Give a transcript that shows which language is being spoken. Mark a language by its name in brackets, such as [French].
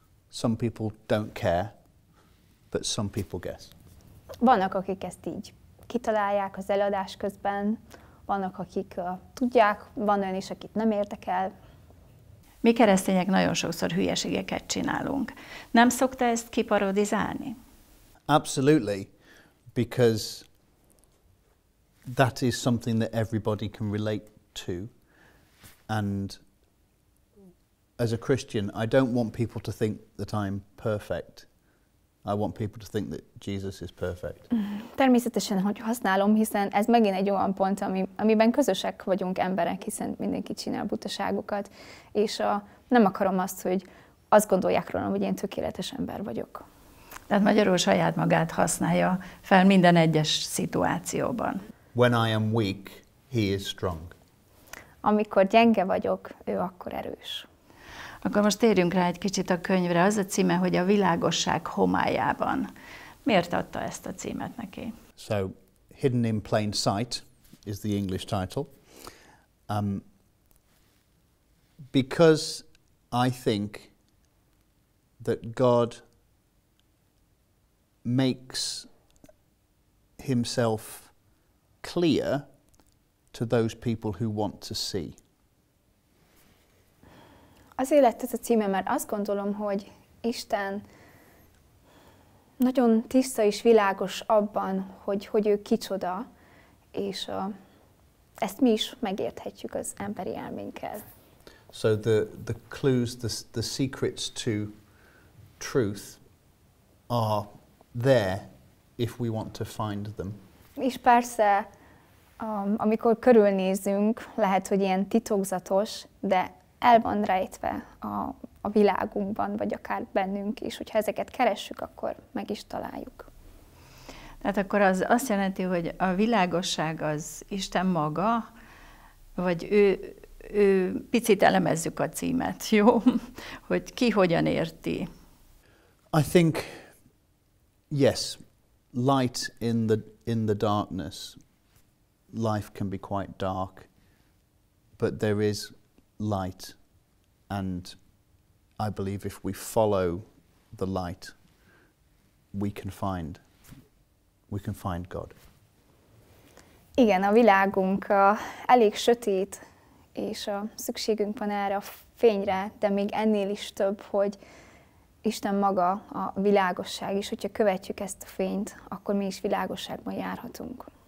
[English] Some people don't care. But some people guess. [Hungarian] Vannak, akik ezt így kitalálják az előadás közben, vannak, akik tudják, van olyan is, akit nem érdekel. Mi keresztények nagyon sokszor hülyeségeket csinálunk. Nem szokta ezt kiparodizálni? [English] Absolutely, because that is something that everybody can relate to. And as a Christian, I don't want people to think that I'm perfect. I want people to think that Jesus is perfect. [Hungarian] Természetesen, hogy használom, hiszen ez megint egy olyan pont, amiben közösek vagyunk emberek, hiszen mindenki csinál butaságokat, és nem akarom azt, hogy azt gondolják rólam, hogy én tökéletes ember vagyok. Tehát magyarul saját magát használja fel minden egyes szituációban. [English] When I am weak, he is strong. [Hungarian] Amikor gyenge vagyok, ő akkor erős. Akkor most térjünk rá egy kicsit a könyvre. Az a címe, hogy a Világosság Homályában. Miért adta ezt a címet neki? [English] So, Hidden in Plain Sight is the English title. Because I think that God makes himself clear to those people who want to see. [Hungarian] Azért lett ez a címe, mert azt gondolom, hogy Isten nagyon tiszta és világos abban, hogy ő kicsoda, és ezt mi is megérthetjük az emberi elménkkel. [English] So the clues, the secrets to truth are there if we want to find them. [Hungarian] És persze, amikor körülnézünk, lehet, hogy ilyen titokzatos, de el van rejtve a világunkban, vagy akár bennünk is. Hogyha ezeket keressük, akkor meg is találjuk. Tehát akkor az azt jelenti, hogy a világosság az Isten maga, vagy ő picit elemezzük a címet, jó? Hogy ki hogyan érti. [English] I think, yes, light in the darkness. Life can be quite dark, but there is light, and I believe if we follow the light, we can find God. [Hungarian] Igen, a világunk elég sötét, és szükségünk van erre a fényre, de még ennél is több, hogy Isten maga a világosság, és hogyha követjük ezt a fényt, akkor mi is világosságban járhatunk.